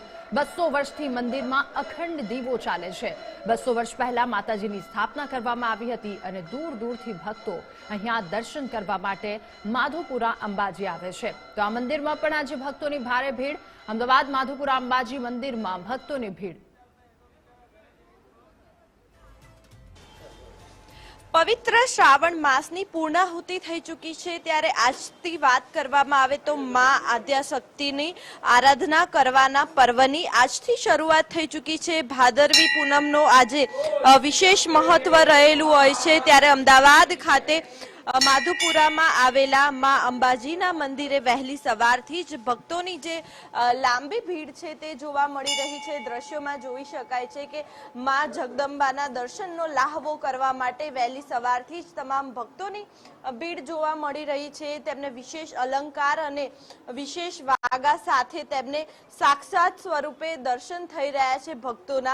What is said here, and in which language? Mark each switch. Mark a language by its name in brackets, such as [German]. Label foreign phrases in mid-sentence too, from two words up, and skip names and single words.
[Gujarati] 200 વર્ષથી મંદિરમાં અખંડ દીવો ચાલે છે। 200 વર્ષ પહેલા માતાજીની સ્થાપના કરવામાં આવી હતી અને દૂર દૂરથી ભક્તો અહીંયા દર્શન કરવા માટે માધુપુરા અંબાજી આવે છે। તો આ મંદિરમાં પણ આજે ભક્તોની ભારે ભીડ। અમદાવાદ માધુપુરા અંબાજી મંદિરમાં ભક્તોની ભીડ। પવિત્ર શ્રાવણ માસની પૂર્ણાહુતિ થઈ ચૂકી છે ત્યારે આજથી વાત કરવામાં આવે તો માં આદ્યાશક્તિની આરાધના કરવાના પર્વની આજથી શરૂઆત થઈ ચૂકી છે। ભાદરવી પૂનમનો આજે વિશેષ મહત્વ રહેલું હોય છે ત્યારે અમદાવાદ ખાતે માધુપુરામાં આવેલા માં અંબાજીના મંદિરે વહેલી સવારથી જ ભક્તોની જે લાંબી ભીડ છે તે જોવા મળી રહી છે। દૃશ્યોમાં જોઈ શકાય છે કે માં જગદંબાના દર્શનનો લાહવો કરવા માટે વહેલી સવારથી જ તમામ ભક્તોની ભીડ જોવા મળી રહી છે। તેમને વિશેષ અલંકાર અને વિશેષ વાગા સાથે તેમને સાક્ષાત સ્વરૂપે દર્શન થઈ રહ્યા છે ભક્તોના।